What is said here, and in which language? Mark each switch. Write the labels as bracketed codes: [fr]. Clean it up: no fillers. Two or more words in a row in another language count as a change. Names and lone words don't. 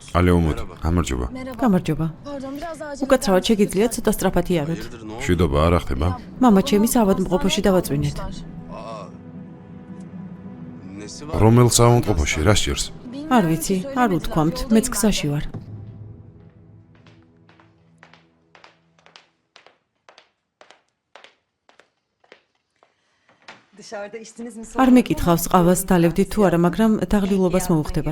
[ka] ალე უმოდ, გამარჯობა. გამარჯობა. [tr] Pardon biraz acil. [ka] უკაცრავად შეგიძლიათ ცოტა სწრაფად იაროთ. [tr] Hayırdır ne oldu? [ka] მშვიდობა არ ახდება? მამა ჩემი საავადმყოფოში დავაწვინეთ. [tr] Nesi var? [ka] რომელ საავადმყოფოში, რა სჭირს? არ ვიცი, არ უთქვამთ, მეც გზაში ვარ. არ მეკითხავს ყავას დალევდით თუ არა, მაგრამ დაღლილობას მოუხდება.